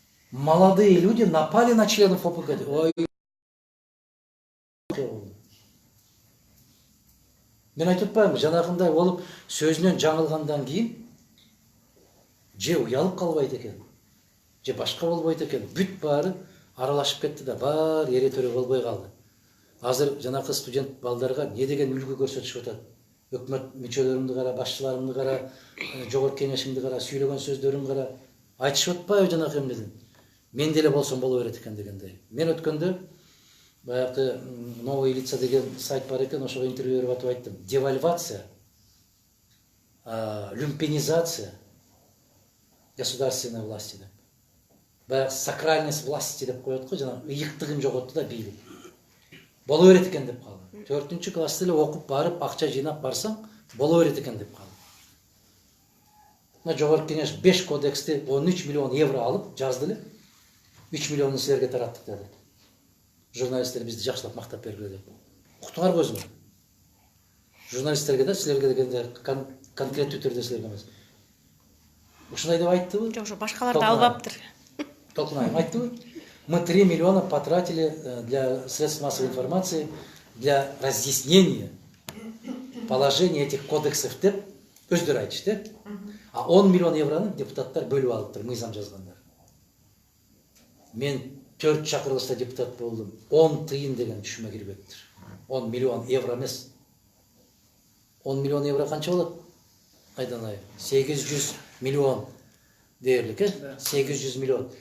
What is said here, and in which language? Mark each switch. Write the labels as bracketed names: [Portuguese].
[Russian] Молодые люди напали на членов ОПГ. Ой. [Kyrgyz] Мен айтып атпаймынбы, жанагындай болуп сөзүнөн жаңылгандан кийин же уялып калбайт экен, же башка болбойт экен. Бүт баары аралашып кетти да, бар эре төрө болбой калды. Азыр жанакы студент балдарга не деген үлгү көрсөтүшүп атат. Өкмөт мүчөлөрүңдү кара, башчыларымды кара, жогорку кеңешимди кара, сүйлөгөн сөздөрүн кара, айтышып атпайбы жанакы эмнеден? Мен деле болсом боло берет экен дегендей. Мен өткөндө баягы новые лица деген сайт бар экен, ошого интервью берип атып айттым. [Russian] Девальвация, люмпинизация государственной власти деп. [Kyrgyz] Баягы [Russian] сакральность власти [Kyrgyz] деп коет го, жана ыйыктыгын жоготту да бийлик. Боло берет экен деп калды. 4 класста эле окуп барып, акча жыйнап барсаң, боло берет экен деп калды. Мына жогорку кеңеш 5 кодексти 13 миллион евро алып жазды эле. 3 миллионун силерге тараттык деди. Журналисттер бизди жакшылап мактап бергиле деп. Уктуңарбы өзүңөр? Журналисттерге да силерге дегенде конкреттүү түрдө силерге эмес. Ушундай деп айтты. Жок, ошо башкаларды албаптыр. Толкунаев айтты. [Russian] Мы 3 миллиона потратили для средств массовой информации для разъяснения положения этих кодексов [Kyrgyz] деп өздөрү айтышты. А 10 миллион евроны депутаттар бөлүп алыптыр, мыйзам жазгандар. Мен 4 чакырылышта депутат болдум. 10 тыйын деген түшүмө кирбептир. 10 миллион евро эмес. 10 миллион евро канча болот? Айданай, 800 миллион дээрлик, 800 миллион.